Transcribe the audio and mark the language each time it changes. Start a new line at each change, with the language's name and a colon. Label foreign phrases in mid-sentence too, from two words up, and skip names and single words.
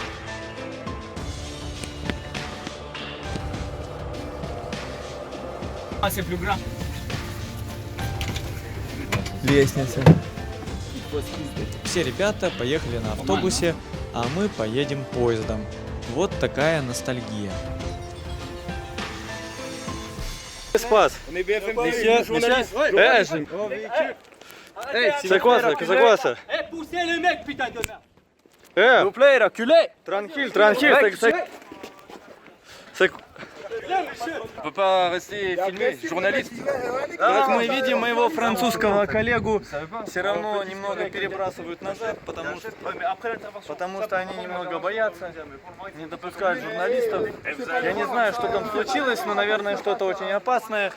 Russian: Лестница. Все ребята поехали на автобусе, а мы поедем поездом. Вот такая ностальгия. Спас.
French: C'est quoi ça? Poussez le mec, putain de merde! S'il vous plaît, reculez. Tranquille. On peut pas rester filmé,
Russian: журналист. Как мы видим, моего французского коллегу все равно немного перебрасывают назад, потому что они немного боятся, не допускают журналистов. Я не знаю, что там случилось, но, наверное, что-то очень опасное.